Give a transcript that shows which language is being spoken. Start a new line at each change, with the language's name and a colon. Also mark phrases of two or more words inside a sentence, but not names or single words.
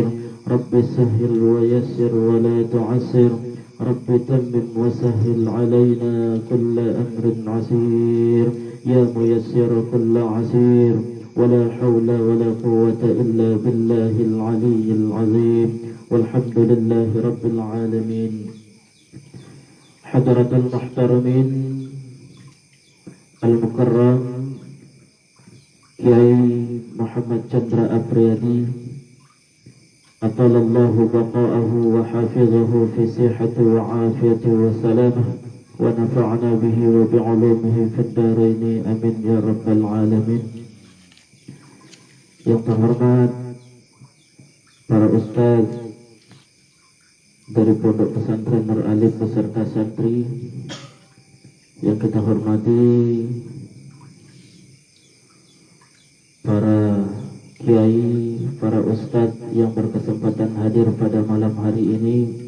Arabic: رب سهل ويسر ولا تعسر، رب تمم وسهل علينا كل أمر عسير، يا ميسر كل عسير، ولا حول ولا قوة إلا بالله العلي العظيم، والحمد لله رب العالمين. حضرة المحترمين المكرم Kiai Muhammad Chandra Apriyadi, أطال الله بقاءه وحفظه في صحة وعافية وسلامة ونفعنا به وبعلومه في الدارين, آمين يا رب العالمين.
Indonesian: Yang terhormat para ustaz dari Pondok Pesantren Nur Alif beserta santri yang kita hormati, para kiai, para ustadz yang berkesempatan hadir pada malam hari ini,